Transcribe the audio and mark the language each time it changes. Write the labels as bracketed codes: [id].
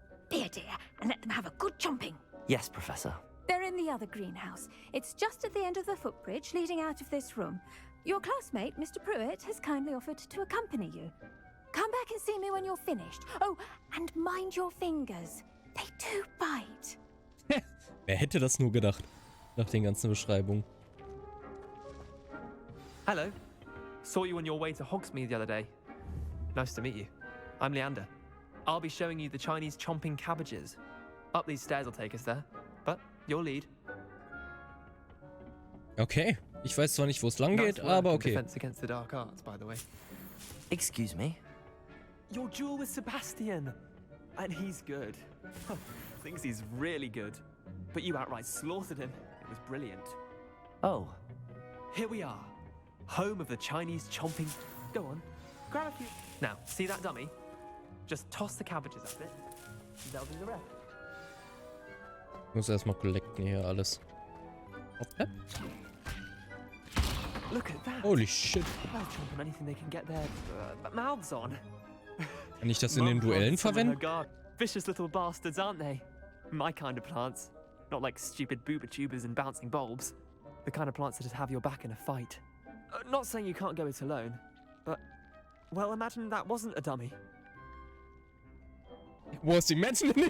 [en] Be a dear and let them have a good chomping. Yes, Professor. They're in the other greenhouse. It's just at the end of the footbridge leading out of this room. Your classmate, Mr. Pruitt, has kindly offered to accompany you. Come back and see me when you're finished. Oh, and mind your fingers. They do bite. [de] Wer hätte das nur gedacht? Nach den ganzen Beschreibungen. [en] Hello. Saw you on your way to Hogsmeade the other day. Nice to meet you. I'm Leander. I'll be showing you the Chinese chomping cabbages. Up these stairs will take us there. But your lead. Okay. [de] Ich weiß zwar nicht, wo es lang geht, aber okay. [en] Defense against the dark arts, by the way. Excuse me? Your duel with Sebastian. And he's good. Thinks he's really good. But you outright slaughtered him. It was brilliant. Oh. Here we are. Home of the Chinese chomping... Go on. Grab a few... Now, see that dummy? Just toss the cabbages at it. They'll do the rest. [de] Ich muss erstmal collecten hier alles. [en] Okay. Look at that. Holy shit. They'll chomp on anything they can get their mouths on. [de] Kann ich das in den Duellen verwenden? [en] Vicious little bastards, aren't they? My kind of plants. Not like stupid booba tubers and bouncing bulbs. The kind of plants that just have your back in a fight. Not saying you can't go it alone, but... Well, imagine that wasn't a dummy. Was imagining it?